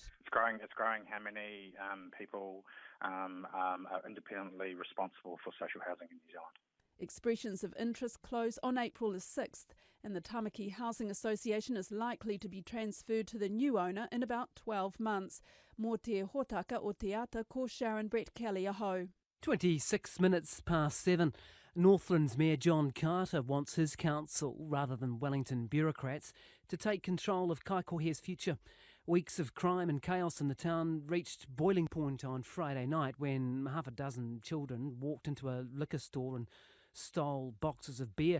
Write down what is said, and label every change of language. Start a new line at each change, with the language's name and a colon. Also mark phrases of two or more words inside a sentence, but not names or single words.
English: It's growing how many people are independently responsible for social housing in New Zealand. Expressions of interest close on April the 6th, and the Tamaki Housing Association is likely to be transferred to the new owner in about 12 months.
Māori: Mō te hōtaka o te ata ko Sharon Brett Kelly aho.
English: 26 minutes past 7. Northland's Mayor John Carter wants his council, rather than Wellington bureaucrats, to take control of Kaikohe's future. Weeks of crime and chaos in the town reached boiling point on Friday night when half a dozen children walked into a liquor store and stole boxes of beer.